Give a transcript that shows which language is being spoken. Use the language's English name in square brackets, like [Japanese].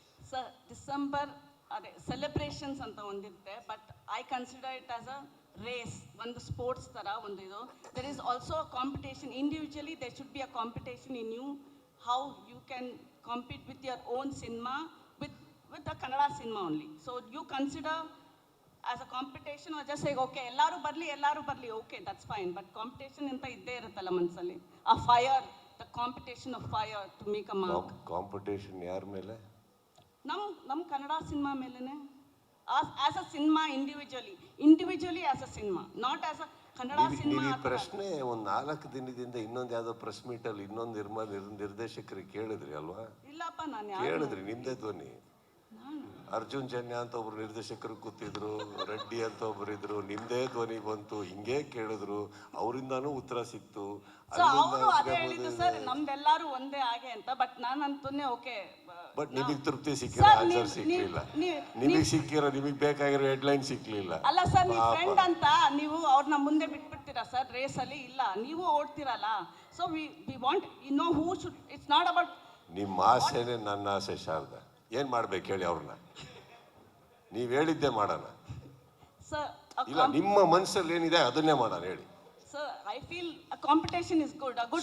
[Kannada] Sir December ಅದೇ celebrations ಅಂತ ಒಂದಿರುತ್ತೆ, [English] but I consider it as a race, [Kannada] ಒಂದು sports ಥರ ಒಂದು ಇದು. [English] There is also a competition. Individually there should be a competition in you, how you can compete with your own cinema, with the Kannada cinema only. So you consider as a competition or just say okay [Kannada] ellaru barli, [English] okay that's fine, but competition [Kannada] anta idde iruttalla ಮನಸ್ಸಲ್ಲಿ, [English] a fire, the competition of fire to make a mark. [Kannada] Competition ಯಾರ ಮೇಲೆ? ನಮ್ಮ Kannada cinema ಮೇಲೆನೆ, [English] as a cinema individually as a cinema, not as a Kannada cinema. [Kannada] ಈ ಪ್ರಶ್ನೆ ಒಂದು 4 ದಿನದಿಂದ ಇನ್ನೊಂದು ಯಾವುದೋ ಪ್ರೆಸ್ ಮೀಟಲ್ಲಿ ಇನ್ನೊಂದು ನಿರ್ದೇಶಕರಿಗೆ ಕೇಳಿದ್ರಿ ಅಲ್ವಾ? ಇಲ್ಲಪ್ಪ, ನಾನು ಕೇಳಿದ್ರಿ, ನಿಮ್ದೇ ಧ್ವನಿ. ಅರ್ಜುನ್ ಜನ್ಯ ಅಂತ ಒಬ್ರು ನಿರ್ದೇಶಕರು ಕೂತಿದ್ರು, ರೆಡ್ಡಿ ಅಂತ ಒಬ್ರು ಇದ್ರು, ನಿಮ್ದೇ ಧ್ವನಿ ಬಂತು, ಹಿಂಗೆ ಕೇಳಿದ್ರು, ಅವರಿಂದಾನು ಉತ್ತರ ಸಿಕ್ತು. ಸೊ ಅವರು ಅದೇ ಹೇಳಿದ್ದು ಸರ್, ನಮ್ದೆಲ್ಲರೂ ಒಂದೇ ಹಾಗೆ ಅಂತ. ಬಟ್ ನಾನಂತೂ ಓಕೆ. ಬಟ್ ನಿಮಗೆ ತೃಪ್ತಿ ಸಿಕ್ಕಿರೋ ಆನ್ಸರ್ ಸಿಕ್ಲಿಲ್ಲ. ನಿಮಗೆ ಸಿಕ್ಕಿರೋ, ನಿಮಗೆ ಬೇಕಾಗಿರೋ ಹೆಡ್ಲೈನ್ ಸಿಕ್ಲಿಲ್ಲ. ಅಲ್ಲ ಸರ್, ನೀವು ಫ್ರೆಂಡ್ ಅಂತ ನೀವು ಅವ್ರನ್ನ ಮುಂದೆ ಬಿಟ್ಬಿಡ್ತೀರಾ ಸರ್ ರೇಸಲ್ಲಿ? ಇಲ್ಲ, ನೀವು ಓಡ್ತೀರಲ್ಲ. [English] So we want you know who should. It's not about [Kannada] ನಿಮ್ಮ ಆಸೆನೇ ನನ್ನ ಆಸೆ ಶಾರದಾ. ಏನು ಮಾಡ್ಬೇಕು ಹೇಳಿ ಅವ್ರನ್ನ? ನೀವು ಹೇಳಿದ್ದೆ ಮಾಡೋಣ. ಸರ್ ಇಲ್ಲ, ನಿಮ್ಮ ಮನಸ್ಸಲ್ಲಿ ಏನಿದೆ ಅದನ್ನೇ ಮಾಡೋಣ ಹೇಳಿ. [English] Sir, I feel a competition is good, a good